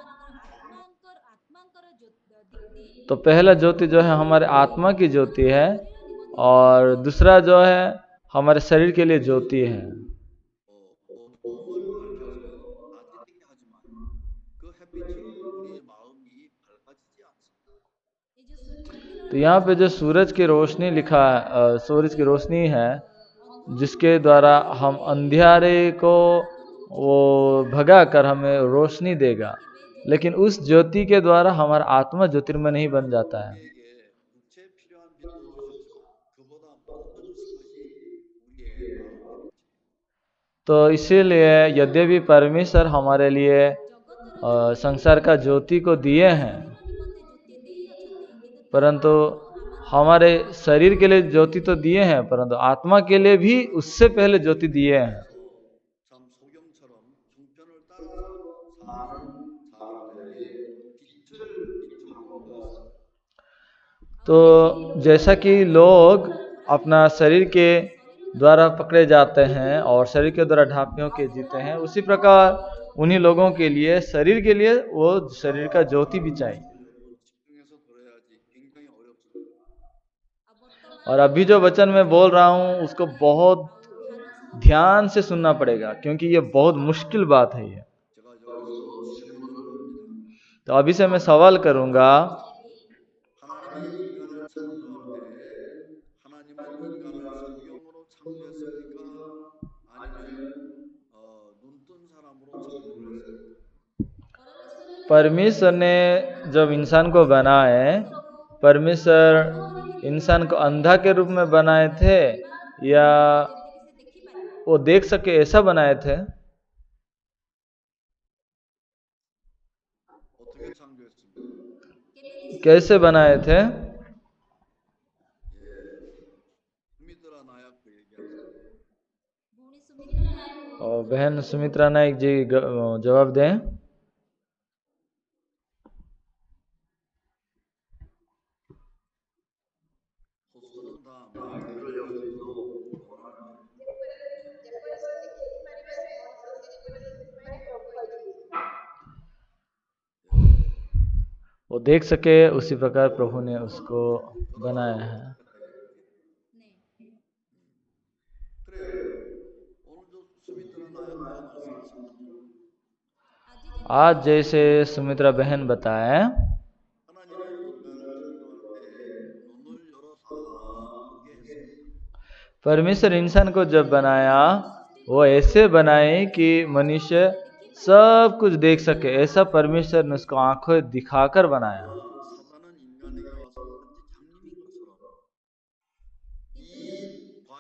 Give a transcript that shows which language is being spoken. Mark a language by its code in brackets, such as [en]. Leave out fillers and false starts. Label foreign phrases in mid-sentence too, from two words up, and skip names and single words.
[hi] तो पहला ज्योति जो है हमारे आत्मा की ज्योति है और दूसरा जो है हमारे शरीर के लिए ज्योति है। [ko] 어둠을 밝혀서 낮게 하지만 그 햇빛으로 우리의 마음이 밝아지지 않습니다. [hi] तो यहाँ पे जो सूरज की रोशनी लिखा है, सूरज की रोशनी है जिसके द्वारा हम अंधियारे को वो भगा कर हमें रोशनी देगा, लेकिन उस ज्योति के द्वारा हमारा आत्मा ज्योतिर्मय नहीं बन जाता है। [ko] 우리에게 육체에 필요한 빛도 주셨지만 그보다 먼저 주신 것이 우리의 마음의 빛이에요. [hi] तो इसीलिए यद्यपि परमेश्वर हमारे लिए संसार का ज्योति को दिए हैं, परंतु हमारे शरीर के लिए ज्योति तो दिए हैं, परंतु आत्मा के लिए भी उससे पहले ज्योति दिए हैं। [ko] 참 소경처럼 종편을 따라서 사는 사람들에게 빛을 비추고 그것은 [hi] तो जैसा कि लोग अपना शरीर के द्वारा पकड़े जाते हैं और शरीर के द्वारा ढांपियों के जीते हैं, उसी प्रकार उन्हीं लोगों के लिए शरीर के लिए वो शरीर का ज्योति भी चाहिए। [ko] 여러분 집중해서 들어야지 굉장히 어렵습니다. [hi] और अभी जो वचन मैं बोल रहा हूँ उसको बहुत ध्यान से सुनना पड़ेगा, क्योंकि ये बहुत मुश्किल बात है। ये [ko] 제가 여기서 질문을 합니다. [hi] तो अभी से मैं सवाल करूंगा, [ko] 하나님이 인간을 창조할 때 하나님은 인간을 소경으로 창조했습니까? 아니면 눈뜬 사람으로 창조를 했습니까? [hi] परमेश्वर ने जब इंसान को बनाए, परमेश्वर इंसान को अंधा के रूप में बनाए थे या वो देख सके ऐसा बनाए थे? [ko] 어떻게 창조했습니까? [hi] कैसे बनाए थे? [ko] 수미드라 나약 그 얘기하세요. [hi] और बहन सुमित्रा नायक जी जवाब दें। [ko] 호스트는 다 마이크를 열어주셔도 원할 거예요. [hi] वो देख सके उसी प्रकार प्रभु ने उसको बनाया है। [ko] 그래요. 오늘도 수미드라 나약과 말씀하신 것처럼 [hi] आज जैसे सुमित्रा बहन बताए, [ko] 하나님은 인간을 창조할 때 눈을 열어서 보게 했습니다. [hi] परमेश्वर इंसान को जब बनाया वो ऐसे बनाए कि मनुष्य सब कुछ देख सके, ऐसा परमेश्वर ने उसको आंखों दिखाकर बनाया। [ko] 사단은 인간에게 와서 마치 장님인 것처럼 이